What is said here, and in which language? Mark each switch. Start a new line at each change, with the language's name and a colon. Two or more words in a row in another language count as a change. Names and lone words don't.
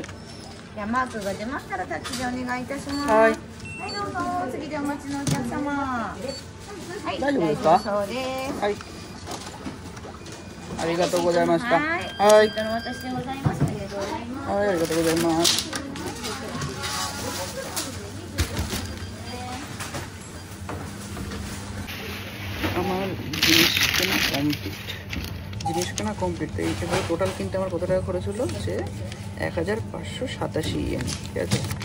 Japanese: じゃあマークが出ましたらタッチでお願いいたします。はい。はい、どうぞ。次でお待ちのお客様。はい、大丈夫ですか？そうです。はい。ありがとうございました。はい。はい。お渡しでございます。ありがとうございます。はい、ありがとうございます。
Bangla: আমার জিনিস কেনা কমপ্লিট এই হিসেবে টোটাল কিনতে আমার কত টাকা খরচ হলো যে 1587 ইয়েন, ঠিক আছে?